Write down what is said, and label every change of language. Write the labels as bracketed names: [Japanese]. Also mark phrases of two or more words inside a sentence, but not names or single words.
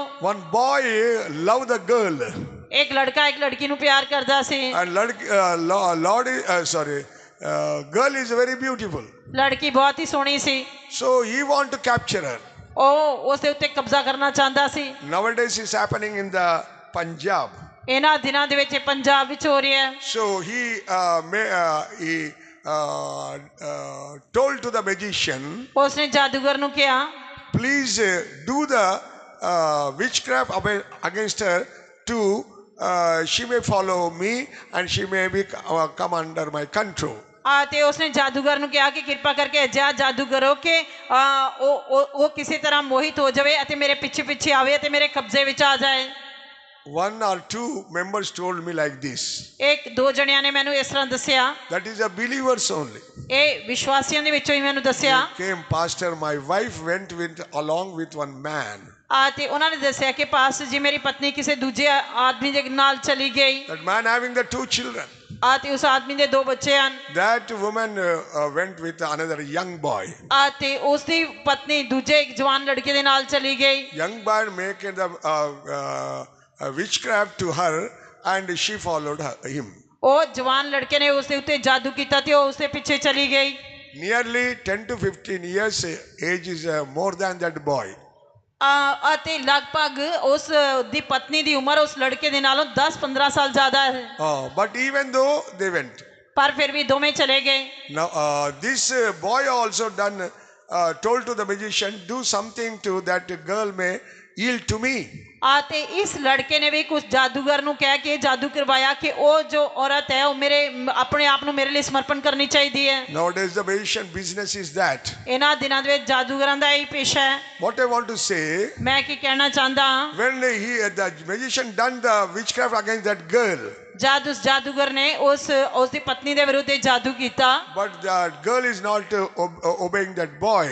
[English] One boy loved the girl, [Punjabi] ਇੱਕ ਲੜਕਾ ਇੱਕ ਲੜਕੀ ਨੂੰ ਪਿਆਰ ਕਰਦਾ ਸੀ। [English] and girl is very beautiful, [Punjabi] ਲੜਕੀ ਬਹੁਤ ਹੀ ਸੋਹਣੀ ਸੀ। [English] so he want to capture her. [Punjabi] ਉਹ ਉਸ ਦੇ ਉੱਤੇ ਕਬਜ਼ਾ ਕਰਨਾ ਚਾਹੁੰਦਾ ਸੀ। [English] Nowadays it's happening in the Punjab. [Punjabi] ਇਹਨਾਂ ਦਿਨਾਂ ਦੇ ਵਿੱਚ ਪੰਜਾਬ ਵਿੱਚ ਹੋ ਰਿਹਾ ਹੈ। [English] So he told to the magician, [Punjabi] ਉਸਨੇ ਜਾਦੂਗਰ ਨੂੰ ਕਿਹਾ, [English] please do the witchcraft against her to she may follow me and she may be come under my control. [Punjabi] ਤੇ ਉਸਨੇ ਜਾਦੂਗਰ ਨੂੰ ਕਿਹਾ ਕਿ ਕਿਰਪਾ ਕਰਕੇ ਅਜਿਹਾ ਜਾਦੂ ਕਰੋ ਕਿ ਉਹ ਕਿਸੇ ਤਰ੍ਹਾਂ ਮੋਹਿਤ ਹੋ ਜਾਵੇ ਅਤੇ ਮੇਰੇ ਪਿੱਛੇ ਪਿੱਛੇ ਆਵੇ ਅਤੇ ਮੇਰੇ ਕਬਜ਼ੇ ਵਿੱਚ ਆ ਜਾਏ। [English] One or two members told me like this. [Punjabi] ਇੱਕ ਦੋ ਜਣਿਆਂ ਨੇ ਮੈਨੂੰ ਇਸ ਤਰ੍ਹਾਂ ਦੱਸਿਆ। [English] That is a believers only. [Punjabi] ਇਹ ਵਿਸ਼ਵਾਸੀਆਂ ਦੇ ਵਿੱਚੋਂ ਹੀ ਮੈਨੂੰ ਦੱਸਿਆ। [English] Came, Pastor, my wife went along with one man. [Punjabi] ਤੇ ਉਹਨਾਂ ਨੇ ਦੱਸਿਆ ਕਿ ਪਾਸਟਰ ਜੀ, ਮੇਰੀ ਪਤਨੀ ਕਿਸੇ ਦੂਜੇ ਆਦਮੀ ਦੇ ਨਾਲ ਚਲੀ ਗਈ। [English] That man having the 2 children. [Punjabi] ਤੇ ਉਸ ਆਦਮੀ ਦੇ 2 ਬੱਚੇ ਹਨ। [English] That woman went with another young boy. [Punjabi] ਤੇ ਉਸ ਦੀ ਪਤਨੀ ਦੂਜੇ ਇੱਕ ਜਵਾਨ ਲੜਕੇ ਦੇ ਨਾਲ ਚਲੀ ਗਈ। [English] Young boy made the witchcraft to her and she followed him. [Punjabi] ਉਹ ਜਵਾਨ ਲੜਕੇ ਨੇ ਉਸ ਦੇ ਉੱਤੇ ਜਾਦੂ ਕੀਤਾ ਤੇ ਉਹ ਉਸ ਦੇ ਪਿੱਛੇ ਚਲੀ ਗਈ। [English] nearly 10 to 15 years age is more than that boy. [Punjabi] ਅਤੇ ਲਗਭਗ ਉਸ ਦੀ ਪਤਨੀ ਦੀ ਉਮਰ ਉਸ ਲੜਕੇ ਦੇ ਨਾਲੋਂ 10-15 ਸਾਲ ਜ਼ਿਆਦਾ ਹੈ। [English] But even though they went. [Punjabi] ਪਰ ਫਿਰ ਵੀ ਦੋਵੇਂ ਚਲੇ ਗਏ। [English] Now this boy also told to the magician, do something to that girl may yield to me. [Punjabi] ਅਤੇ ਇਸ ਲੜਕੇ ਨੇ ਵੀ ਕੁਝ ਜਾਦੂਗਰ ਨੂੰ ਕਹਿ ਕੇ ਜਾਦੂ ਕਰਵਾਇਆ ਕਿ ਉਹ ਜੋ ਔਰਤ ਹੈ ਉਹ ਮੇਰੇ ਆਪਣੇ ਆਪ ਨੂੰ ਮੇਰੇ ਲਈ ਸਮਰਪਣ ਕਰਨੀ ਚਾਹੀਦੀ ਹੈ। [English] Nowadays the magician business is that. [Punjabi] ਇਹਨਾਂ ਦਿਨਾਂ ਦੇ ਵਿੱਚ ਜਾਦੂਗਰਾਂ ਦਾ ਇਹੀ ਪੇਸ਼ਾ ਹੈ। [English] What I want to say, [Punjabi] ਮੈਂ ਕੀ ਕਹਿਣਾ ਚਾਹੁੰਦਾ ਹਾਂ, [English] when the magician done the witchcraft against that girl, [Punjabi] ਜਦ ਉਸ ਜਾਦੂਗਰ ਨੇ ਉਸ ਦੀ ਪਤਨੀ ਦੇ ਵਿਰੁੱਧ ਜਾਦੂ ਕੀਤਾ, [English] but that girl is not obeying that boy.